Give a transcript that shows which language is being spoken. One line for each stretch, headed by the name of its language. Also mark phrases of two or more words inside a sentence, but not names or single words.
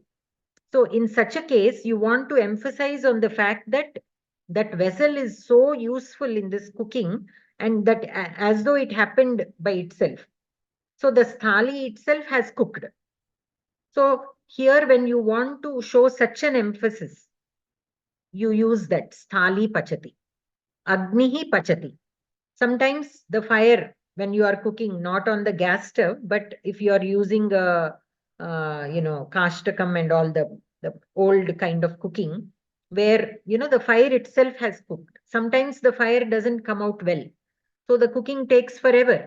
English: So in such a case, you want to emphasize on the fact that that vessel is so useful in this cooking, and that as though it happened by itself. So the sthali itself has cooked. So here when you want to show such an emphasis, you use that
Sanskrit: स्थाली पचति. अग्निः पचति.
English: Sometimes the fire, when you are cooking, not on the gas stove, but if you are using kashtakam and all the old kind of cooking, where, the fire itself has cooked. Sometimes the fire doesn't come out well. So the cooking takes forever.